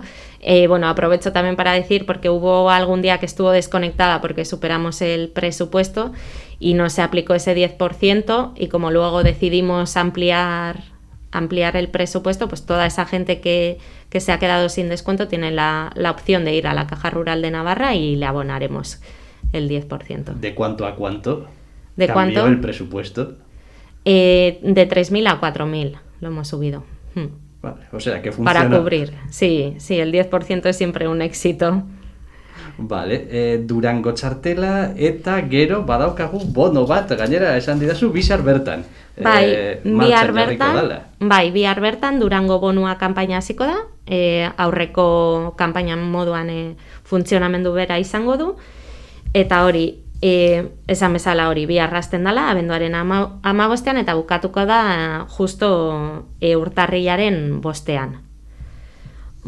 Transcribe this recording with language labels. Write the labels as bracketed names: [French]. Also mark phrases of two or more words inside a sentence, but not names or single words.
[Spanish] Aprovecho también para decir, porque hubo algún día que estuvo desconectada porque superamos el presupuesto y no se aplicó ese 10%, y como luego decidimos ampliar el presupuesto, pues toda esa gente que se ha quedado sin descuento tiene la opción de ir a la Caja Rural de Navarra y le abonaremos el 10%. ¿De cuánto a cuánto? ¿De ¿Cambió cuánto? el presupuesto? De 3.000 a 4.000 lo hemos subido. Vale, o sea que funciona. Para cubrir, sí, el 10% es siempre un éxito. Vale, [Basque] Durango Txartela eta gero badaukagu bono bat, gainera esan didazu bihar bertan. Bihar bertan Durango bonua kanpaina hasiko da, aurreko kanpainan moduan funtzionamendu bera izango du, eta hori, esan bezala hori bihar hasten dela, abenduaren 15ean eta bukatuko da justo urtarrilaren 5ean.